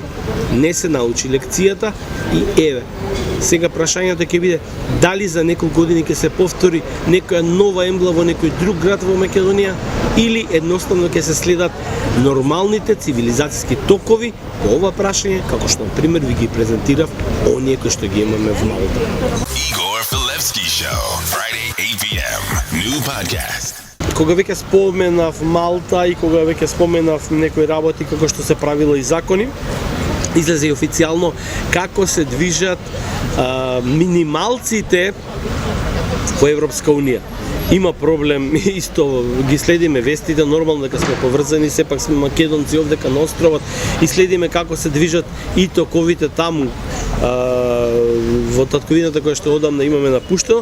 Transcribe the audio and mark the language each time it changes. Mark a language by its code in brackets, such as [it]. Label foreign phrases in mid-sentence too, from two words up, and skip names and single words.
[mk] Не се научи лекцијата и еве, сега прашањето ќе биде дали за неколку години ќе се повтори некоја нова Ембла во некој друг град во Македонија или едноставно ќе се следат нормалните цивилизацијски токови по ова прашање, како што на пример ви ги презентирав оние кои што ги имаме во Малта. [en] Igor Levski Show, Friday 8 p.m. New podcast. [mk] Кога веќе споменав Малта и кога веќе споменав некои работи како што се правила и закони, излезе и официјално како се движат минималците во Европска Унија. Има проблем, исто ги следиме вестите, нормално дека сме поврзани, сепак сме македонци овдека на островот и следиме како се движат и токовите таму во татковината која што одамна имаме напуштено.